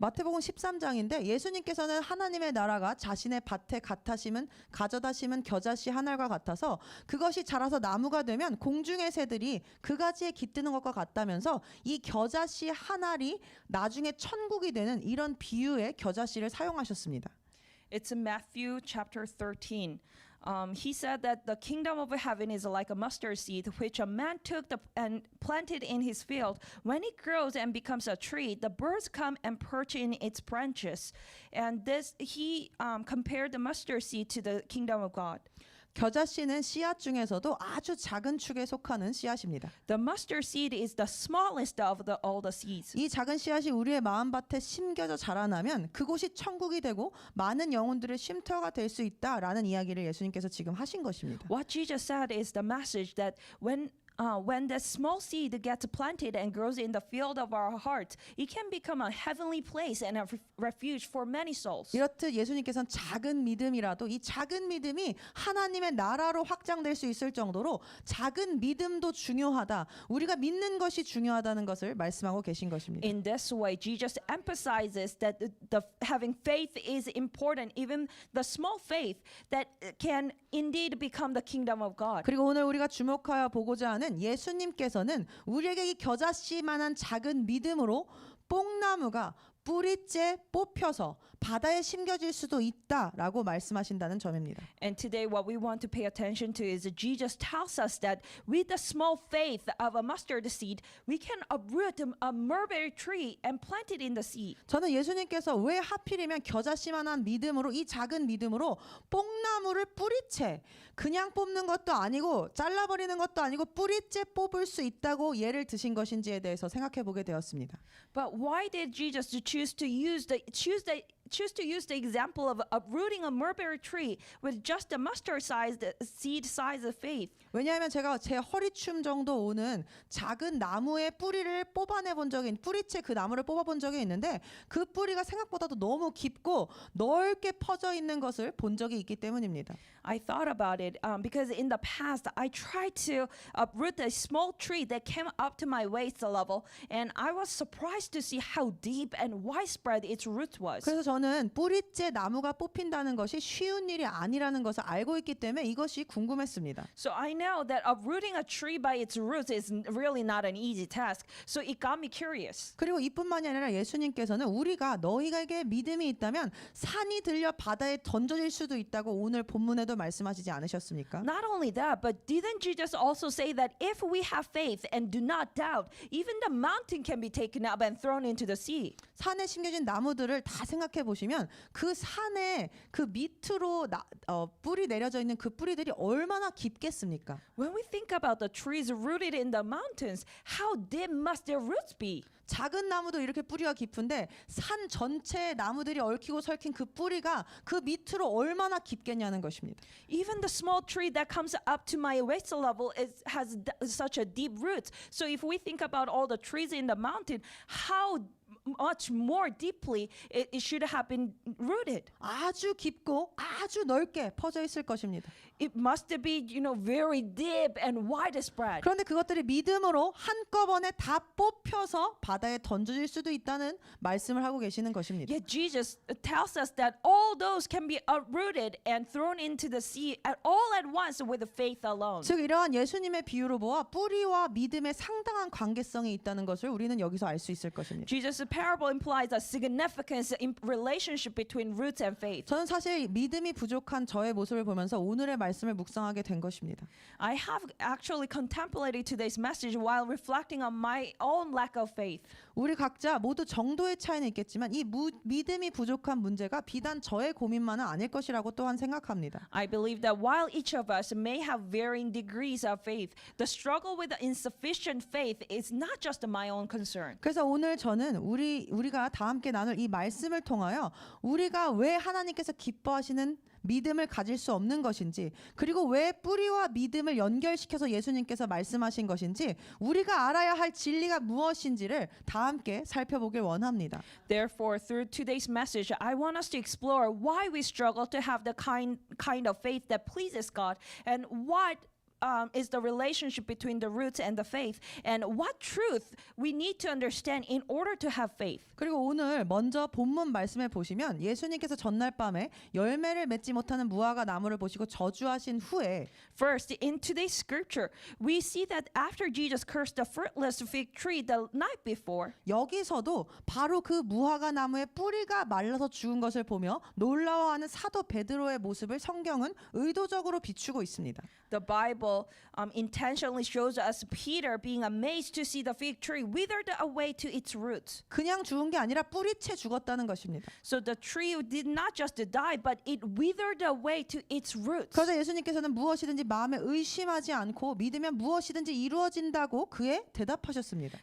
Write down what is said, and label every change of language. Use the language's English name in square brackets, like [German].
[Korean] 마태복음 13장인데 예수님께서는 하나님의 나라가 자신의 밭에 가져다 심은 겨자씨 한 알과 같아서 그것이 자라서 나무가 되면 공중의 새들이 그 가지에 깃드는 것과 같다면서 이 겨자씨 한 알이 나중에 천국이 되는 이런 비유의 겨자씨를 사용하셨습니다. [English] It's in Matthew chapter 13. He said that the kingdom of heaven is like a mustard seed, which a man took and planted in his field. When it grows and becomes a tree, the birds come and perch in its branches. And this, he compared the mustard seed to the kingdom of God. [Korean] 겨자씨는 씨앗 중에서도 아주 작은 축에 속하는 씨앗입니다. [English] The mustard seed is the smallest of all the seeds. [Korean] 이 작은 씨앗이 우리의 마음밭에 심겨져 자라나면 그곳이 천국이 되고 많은 영혼들의 쉼터가 될 수 있다라는 이야기를 예수님께서 지금 하신 것입니다. [English] What Jesus said is the message that when the small seed gets planted and grows in the field of our hearts, it can become a heavenly place and a refuge for many souls. [Korean] 이렇듯 예수님께서는 작은 믿음이라도 이 작은 믿음이 하나님의 나라로 확장될 수 있을 정도로 작은 믿음도 중요하다. 우리가 믿는 것이 중요하다는 것을 말씀하고 계신 것입니다. [English] In this way, Jesus emphasizes that the having faith is important, even the small faith that can indeed become the kingdom of God. [Korean] 그리고 오늘 우리가 주목하여 보고자 하는 예수님께서는 우리에게 이 겨자씨만한 작은 믿음으로 뽕나무가 뿌리째 뽑혀서 바다에 심겨질 수도 있다라고 말씀하신다는 점입니다. [English] And today what we want to pay attention to is that Jesus tells us that with the small faith of a mustard seed, we can uproot a mulberry tree and plant it in the sea. [Korean] 저는 예수님께서 왜 하필이면 겨자씨만한 믿음으로 이 작은 믿음으로 뽕나무를 뿌리째 그냥 뽑는 것도 아니고 잘라버리는 것도 아니고 뿌리째 뽑을 수 있다고 예를 드신 것인지에 대해서 생각해 보게 되었습니다. [English] But why did Jesus choose to use the example of uprooting a mulberry tree with just a mustard-sized seed size of faith? [Korean] 왜냐하면 제가 제 허리춤 정도 오는 작은 나무의 뿌리를 뽑아내 본 적이 뿌리채 그 나무를 뽑아본 적이 있는데 그 뿌리가 생각보다도 너무 깊고 넓게 퍼져 있는 것을 본 적이 있기 때문입니다. [English] I thought about it because in the past I tried to uproot a small tree that came up to my waist level, and I was surprised to see how deep and widespread its root was. [Korean] 그래서 저는 뿌리째 나무가 뽑힌다는 것이 쉬운 일이 아니라는 것을 알고 있기 때문에 이것이 궁금했습니다. [English] So I know that uprooting a tree by its roots is really not an easy task. So it got me curious. [Korean] 그리고 이뿐만이 아니라 예수님께서는 우리가 너희에게 믿음이 있다면 산이 들려 바다에 던져질 수도 있다고 오늘 본문에도 말씀하시지 않으셨습니까? [English] Not only that, but didn't Jesus also say that if we have faith and do not doubt, even the mountain can be taken up and thrown into the sea? [Korean] 산에 심겨진 나무들을 다 생각해 보시면 그 산에 그 밑으로 뿌리 내려져 있는 그 뿌리들이 얼마나 깊겠습니까? [English] When we think about the trees rooted in the mountains, how deep must their roots be? [Korean] 작은 나무도 이렇게 뿌리가 깊은데 산 전체의 나무들이 얽히고 설킨 그 뿌리가 그 밑으로 얼마나 깊겠냐는 것입니다. [English] Even the small tree that comes up to my waist level has such a deep root. So if we think about all the trees in the mountain, how much more deeply it should have been rooted. [Korean] 아주 깊고 아주 넓게 퍼져 있을 것입니다. [English] It must be, very deep and widespread. [Korean] 그런데 그것들이 믿음으로 한꺼번에 다 뽑혀서 바다에 던져질 수도 있다는 말씀을 하고 계시는 것입니다. [English] Yet Jesus tells us that all those can be uprooted and thrown into the sea all at once with faith alone. [Korean] 즉 이러한 예수님의 비유로 보아 뿌리와 믿음의 상당한 관계성이 있다는 것을 우리는 여기서 알 수 있을 것입니다. [English] Jesus' parable implies a significant relationship between roots and faith. [Korean] 저는 사실 믿음이 부족한 저의 모습을 보면서 오늘의 말씀을 묵상하게 된 것입니다. [English] I have actually contemplated today's message while reflecting on my own lack of faith. [Korean] 우리 각자 모두 정도의 차이는 있겠지만 이 믿음이 부족한 문제가 비단 저의 고민만은 아닐 것이라고 또한 생각합니다. [English] I believe that while each of us may have varying degrees of faith, the struggle with insufficient faith is not just my own concern. [Korean] 그래서 오늘 저는 우리가 다 함께 나눌 이 말씀을 통하여 우리가 왜 하나님께서 기뻐하시는 믿음을 가질 수 없는 것인지 그리고 왜 뿌리와 믿음을 연결시켜서 예수님께서 말씀하신 것인지 우리가 알아야 할 진리가 무엇인지를 다 함께 살펴보길 원합니다. [English] Therefore, through today's message, I want us to explore why we struggle to have the kind of faith that pleases God, and what is the relationship between the roots and the faith, and what truth we need to understand in order to have faith. [Korean] 그리고 오늘 먼저 본문 말씀을 보시면 예수님께서 전날 밤에 열매를 맺지 못하는 무화과 나무를 보시고 저주하신 후에 [English] First, in today's scripture, we see that after Jesus cursed the fruitless fig tree the night before, [Korean] 여기서도 바로 그 무화과 나무의 뿌리가 말라서 죽은 것을 보며 놀라워하는 사도 베드로의 모습을 성경은 의도적으로 비추고 있습니다. [English] the Bible Bible intentionally shows us Peter being amazed to see the fig tree withered away to its roots. [Korean] 그냥 죽은 게 아니라 뿌리채 죽었다는 것입니다. [English] So the tree did not just die, but it withered away to its roots. [Korean] 그래서 예수님께서는 무엇이든지 마음에 의심하지 않고 믿으면 무엇이든지 이루어진다고 그에 대답하셨습니다.